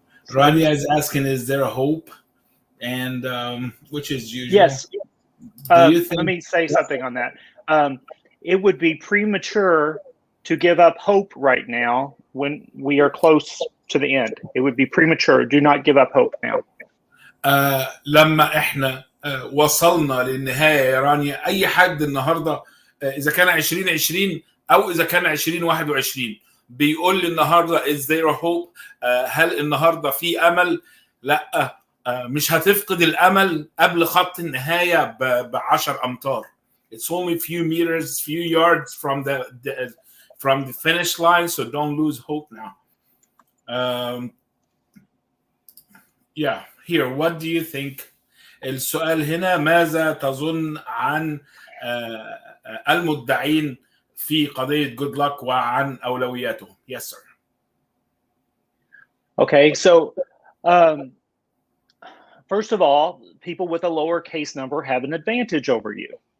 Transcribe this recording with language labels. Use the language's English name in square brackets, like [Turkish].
[English] Rania is asking, is there a hope? And which is usual. Yes. Let me say something on that. It would be premature to give up hope right now when we are close to the end. It would be premature. Do not give up hope now. [Arabic] لما احنا وصلنا للنهاية يا رانيا، أي حد النهاردة إذا كان 2020 أو إذا كان 2021 بيقول لي النهاردة [English] is there a hope؟ [Arabic] هل النهاردة في أمل؟ لا، مش هتفقد الأمل قبل خط النهاية ب10 أمتار. [English] It's only few meters, few yards from the finish line, so don't lose hope now. Yeah, here, what do you think? [Arabic] السؤال هنا، ماذا تظن عن المدعين في قضية good luck وعن أولوياتهم؟ [English] Yes, sir. Okay, so first of all, people with a lower case number have an advantage over you.